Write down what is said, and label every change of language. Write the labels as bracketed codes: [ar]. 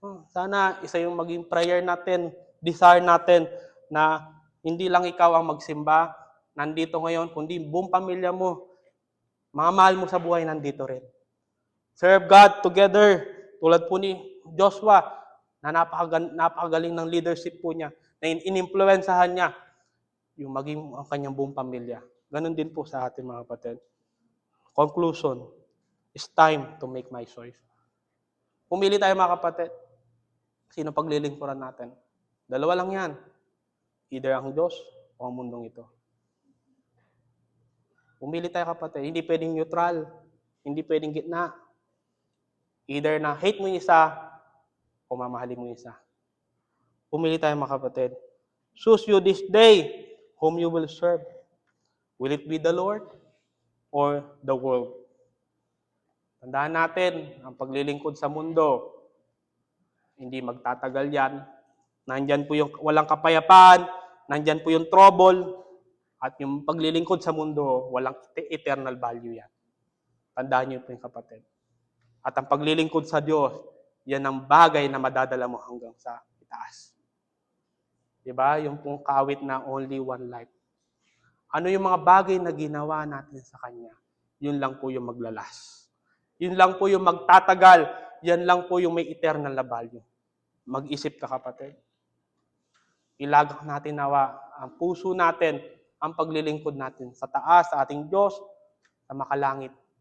[tl] Sana isa yung maging prayer natin, desire natin na hindi lang ikaw ang magsimba, nandito ngayon, kundi buong pamilya mo, mga mahal mo sa buhay, nandito rin. [en] Serve God together. [tl] Tulad po ni Joshua, na napakagaling ng leadership po niya, na in-influensahan niya yung maging ang kanyang buong pamilya. Ganon din po sa ating mga kapatid. [en] Conclusion, it's time to make my choice. [tl] Pumili tayo mga kapatid. Sino paglilingkuran natin? Dalawa lang yan. Either ang Diyos o ang mundong ito. Pumili tayo kapatid. Hindi pwedeng neutral. Hindi pwedeng gitna. Either na hate mo yung isa o mamahalin mo yung isa. Pumili tayo mga kapatid. [en] Choose you this day whom you will serve. Will it be the Lord or the world? [tl] Tandaan natin, ang paglilingkod sa mundo, hindi magtatagal yan. Nandyan po yung walang kapayapaan, nandyan po yung trouble, at yung paglilingkod sa mundo, walang eternal value yan. Tandaan niyo po yung kapatid. At ang paglilingkod sa Diyos, yan ang bagay na madadala mo hanggang sa itaas. Diba? Yung pong kawit na [en] only one life. [tl] Ano yung mga bagay na ginawa natin sa Kanya? Yun lang po yung maglalas. Yun lang po yung magtatagal. Yan lang po yung may eternal na value. Mag-isip ka kapatid. Ilagak natin nawa ang puso natin, ang paglilingkod natin sa taas, sa ating Diyos, sa makalangit.